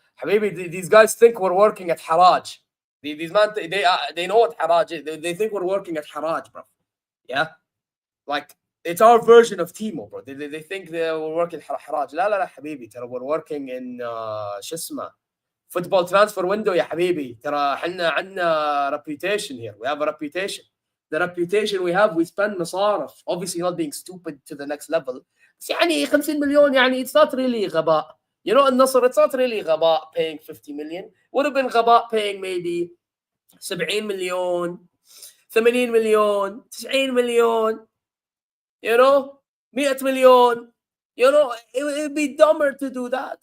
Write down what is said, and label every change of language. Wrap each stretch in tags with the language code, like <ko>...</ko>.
<en>حبيبي, these guys think we're working at Haraj. These man, they know what Haraj is. They think we're working at Haraj, bro. Yeah? Like, it's our version of Timo, bro. They think we're working at Haraj.</en> <ar>لا حبيبي. ترى</ar> <en>we're working in</en> <ar>شو اسمه</ar> <en>football transfer window</en> <ar>يا حبيبي. ترى احنا عندنا</ar> <en>reputation here. We have a reputation. The reputation we have, we spend مصارف. Obviously not being stupid to the next level.</en> <ar>بس يعني 50 مليون يعني</ar> <en>it's not really</en> <ar>غباء.</ar> <en>You know, Nassr, it's not really غباء paying 50 million. Would have been غباء paying maybe 70 مليون, 80 مليون, 90 مليون. You know, 100 مليون. You know, it would be dumber to do that.</en>